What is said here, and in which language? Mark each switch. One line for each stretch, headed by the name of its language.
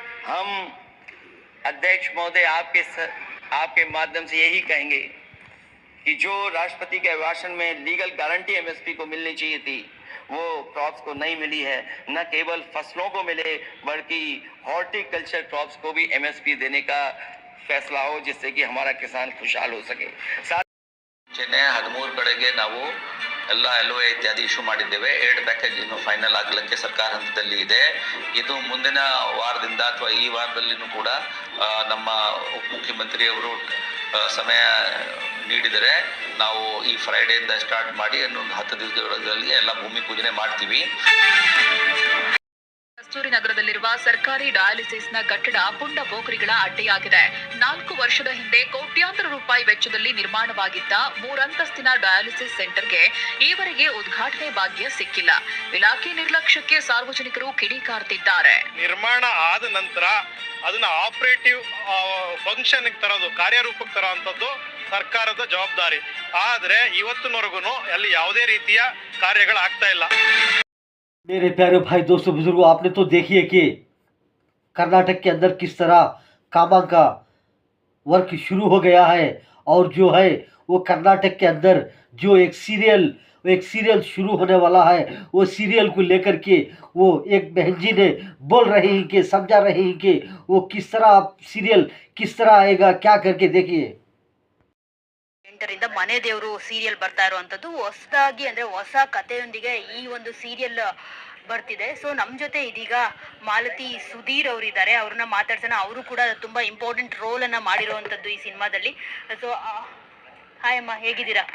Hindi: हम अध्यक्ष महोदय आपके माध्यम से यही कहेंगे कि जो राष्ट्रपति के अभिभाषण में लीगल गारंटी एमएसपी को मिलनी चाहिए थी, वो क्रॉप्स को नहीं मिली है। न केवल फसलों को मिले बल्कि हॉर्टिकल्चर क्रॉप्स को भी एमएसपी देने का फैसला हो, जिससे कि हमारा किसान खुशहाल हो सके।
Kannada: 13 ಕಡೆಗೆ ನಾವು ಎಲ್ಲ LOA ಇತ್ಯಾದಿ ಇಶ್ಯೂ ಮಾಡಿದ್ದೇವೆ। ಏಡ್ ಪ್ಯಾಕೇಜ್ ಇನ್ನು ಫೈನಲ್ ಆಗಲಿಕ್ಕೆ ಸರ್ಕಾರ ಹಂತದಲ್ಲಿ ಇದೆ। ಇದು ಮುಂದಿನ ವಾರದಿಂದ ಅಥವಾ ಈ ವಾರದಲ್ಲಿನೂ ಕೂಡ ನಮ್ಮ ಉಪಮುಖ್ಯಮಂತ್ರಿಯವರು ಸಮಯ ನೀಡಿದರೆ ನಾವು ಈ ಫ್ರೈಡೆಯಿಂದ ಸ್ಟಾರ್ಟ್ ಮಾಡಿ ಇನ್ನೊಂದು 10 ದಿವಸಗಳಲ್ಲಿ ಎಲ್ಲ ಭೂಮಿ ಪೂಜನೆ ಮಾಡ್ತೀವಿ। ಕಸ್ತೂರಿ ನಗರದಲ್ಲಿರುವ ಸರ್ಕಾರಿ ಡಯಾಲಿಸಿಸ್ನ ಕಟ್ಟಡ ಪುಂಡ ಪೋಖರಿಗಳ ಅಡ್ಡೆಯಾಗಿದೆ। 4 ವರ್ಷದ ಹಿಂದೆ ಕೋಟ್ಯಾಂತರ ರೂಪಾಯಿ ವೆಚ್ಚದಲ್ಲಿ ನಿರ್ಮಾಣವಾಗಿದ್ದ 3 ಅಂತಸ್ತಿನ ಡಯಾಲಿಸಿಸ್ ಸೆಂಟರ್ಗೆ ಈವರೆಗೆ ಉದ್ಘಾಟನೆ ಭಾಗ್ಯ ಸಿಕ್ಕಿಲ್ಲ। ಇಲಾಖೆ ನಿರ್ಲಕ್ಷ್ಯಕ್ಕೆ ಸಾರ್ವಜನಿಕರು ಕಿಡಿಕಾರ್ತಿದ್ದಾರೆ। ನಿರ್ಮಾಣ ಆದ ನಂತರ ಅದನ್ನ ಆಪರೇಟಿವ್ ಫಂಕ್ಷನ್ ತರೋದು, ಕಾರ್ಯರೂಪಕ್ಕೆ ತರೋಂಥದ್ದು ಸರ್ಕಾರದ ಜವಾಬ್ದಾರಿ। ಆದರೆ ಇವತ್ತಿನವರೆಗೂ ಅಲ್ಲಿ ಯಾವುದೇ ರೀತಿಯ ಕಾರ್ಯಗಳಾಗ್ತಾ ಇಲ್ಲ।
Hindi: मेरे प्यारे भाई दोस्तों बुजुर्गों, आपने तो देखिए कि कर्नाटक के अंदर किस तरह कामा का वर्क शुरू हो गया है। और जो है वो कर्नाटक के अंदर जो एक सीरियल शुरू होने वाला है, वो सीरियल को लेकर के वो एक बहन जी ने बोल रही हैं कि समझा रही हैं कि वो किस तरह सीरियल किस तरह आएगा, क्या करके देखिए।
Kannada: ರಿಂದ ಮನೆ ದೇವರು ಸೀರಿಯಲ್ ಬರ್ತಾ ಇರುವಂತದ್ದು ಹೊಸದಾಗಿ ಅಂದ್ರೆ ಹೊಸ ಕಥೆಯೊಂದಿಗೆ ಈ ಒಂದು ಸೀರಿಯಲ್ ಬರ್ತಿದೆ। ಸೊ ನಮ್ಮ ಜೊತೆ ಇದೀಗ ಮಾಲತಿ ಸುಧೀರ್ ಅವರು ಇದ್ದಾರೆ, ಅವ್ರನ್ನ ಮಾತಾಡ್ಸೋಣ। ಅವರು ಕೂಡ ತುಂಬಾ ಇಂಪಾರ್ಟೆಂಟ್ ರೋಲ್ ಅನ್ನ ಮಾಡಿರುವಂತದ್ದು ಈ ಸಿನಿಮಾದಲ್ಲಿ। ಸೊ ಹಾಯ್ ಅಮ್ಮ, ಹೇಗಿದ್ದೀರಾ?